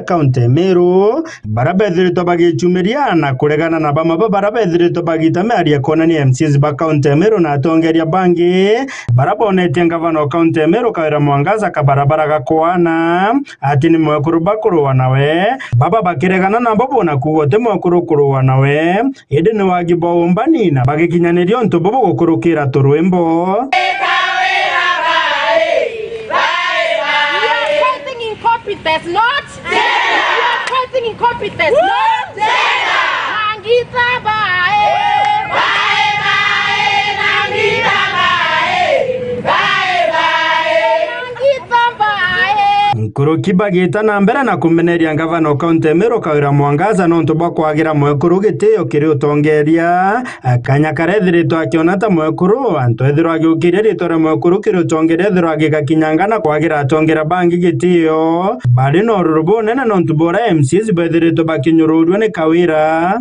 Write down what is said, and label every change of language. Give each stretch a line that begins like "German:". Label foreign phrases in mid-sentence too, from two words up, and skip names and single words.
Meru: kaunti Meru barabethirito bagichumiria na kuregana na bamaba barabethirito bagita miarie kona ni MCs ba kaunti Meru na Tongeria bangi barabonete ngavana wa kaunti Meru Kawira Mwangaza kabarabara gakoana ati ni mwekuru bakuru wana we baba bakiregana na bobo na kugote mwekuru wana we idini wajiba ombani na bagikinyanirio nto bobo gukurukira turwembo.
English: We are fighting incompetence, not gender. We are fighting incompetence, not gender.
Meru: Nangita bae, bae bae, nangita bae, bae bae, nangita bae. Kuruki bagita na mbere na kumeneria ngavana kaunti Meru Kawira Mwangaza no ntuba kwagira mwekuru gitio kiri utongeria akanya karethirito akionata mwekuru antu ethiro agiukiria ritore mwekuru kiri utongeria ethiro agigakinyangana kwagira atongera bangi gitio bari no rurubu nene no ntubora MCs bethirito bakinyururwe ni Kawira